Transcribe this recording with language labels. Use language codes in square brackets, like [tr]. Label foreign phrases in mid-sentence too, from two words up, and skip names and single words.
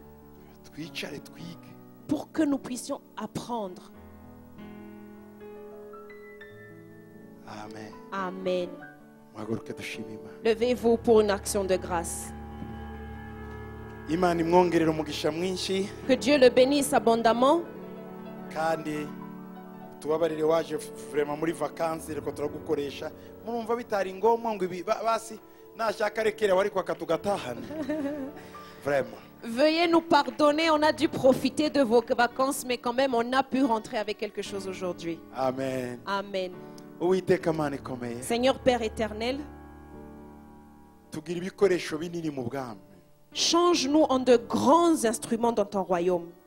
[fr] Pour que nous puissions apprendre. Amen. Amen. Levez-vous pour une action de grâce. Que Dieu le bénisse abondamment. [rw] tubabarire waje vraiment muri vacances reko turagukoresha murumva bitari ngomwa ngo basi nashaka rekera wari kwa katugatahana vraiment. [fr] Veuillez nous pardonner, on a dû profiter de vos vacances, mais quand même on a pu rentrer avec quelque chose aujourd'hui. Amen. Amen. Amen. Seigneur Père éternel, change-nous en de grands instruments dans ton royaume.